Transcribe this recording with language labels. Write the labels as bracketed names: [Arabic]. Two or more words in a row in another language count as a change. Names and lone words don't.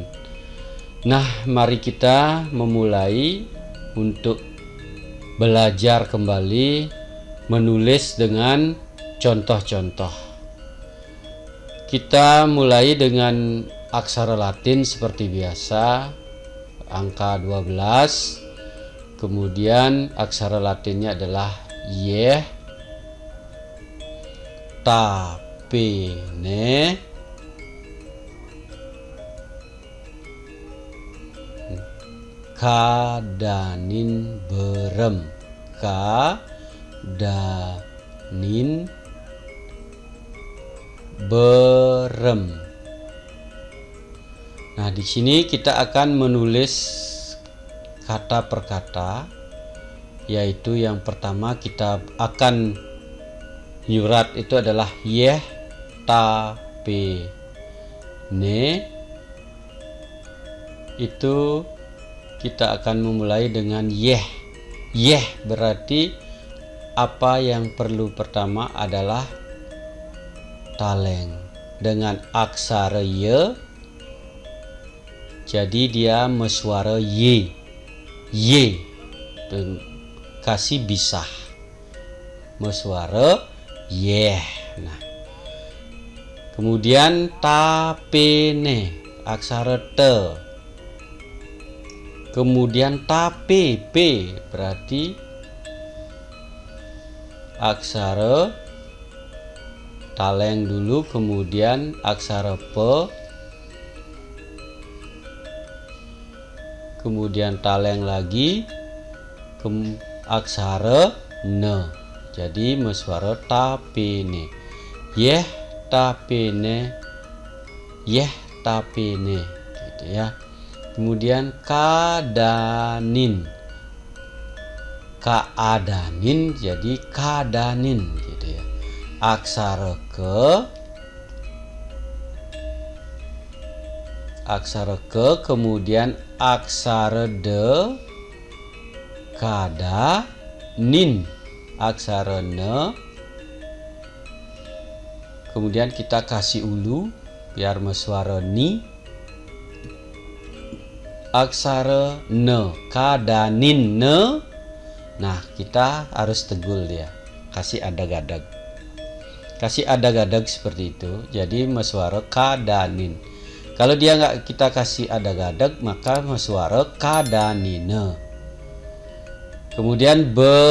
[Indonesian] Nah, mari kita memulai untuk belajar kembali menulis dengan contoh-contoh. Kita mulai dengan aksara Latin seperti biasa, angka 12. Kemudian aksara Latinnya adalah [Balinese] yeh tapene kadanin berem, kadanin berem. [Indonesian] Nah, di sini kita akan menulis kata per kata, yaitu yang pertama kita akan nyurat itu adalah [Balinese] yeh tapene. [Indonesian] Itu kita akan memulai dengan yeh. Yeh berarti apa yang perlu pertama adalah taleng dengan aksara ye, jadi dia [Balinese] mesuara ye. [Indonesian] Y kasih bisah [Balinese] mesuara yeh. [Indonesian] Nah, kemudian tapene aksara te, kemudian tape p berarti aksara taleng dulu, kemudian aksara pe, kemudian taleng lagi, aksara ne, jadi [Balinese] mesuara tapene. Yeh tapene, yeh tapene, [Indonesian] gitu ya. Kemudian kadanin, kaadanin, jadi kadanin, gitu ya. Aksara ke, kemudian aksara de, kada, nin, aksara ne, kemudian kita kasih ulu biar [Balinese] mesuara ni, [Indonesian] aksara ne, kadanin ne. Nah, kita harus tegul dia, kasih adag-adag, seperti itu, jadi [Balinese] mesuara kadanin. [Indonesian] Kalau dia nggak kita kasih adag-adag, maka [Balinese] mesuara kadanine. [Indonesian] Kemudian berem.